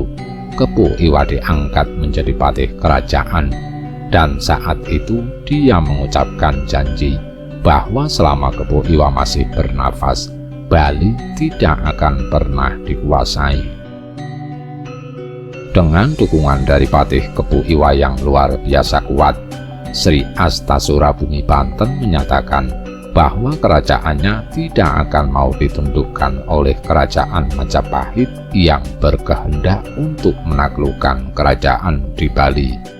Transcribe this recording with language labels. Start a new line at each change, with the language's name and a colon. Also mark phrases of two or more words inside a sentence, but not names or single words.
Indonesian: Kebo iwa diangkat menjadi patih kerajaan, dan saat itu dia mengucapkan janji bahwa selama kebo iwa masih bernafas, Bali tidak akan pernah dikuasai. Dengan dukungan dari patih kebo iwa yang luar biasa kuat, Sri Astasura Bumi Banten menyatakan bahwa kerajaannya tidak akan mau ditundukkan oleh kerajaan Majapahit yang berkehendak untuk menaklukkan kerajaan di Bali.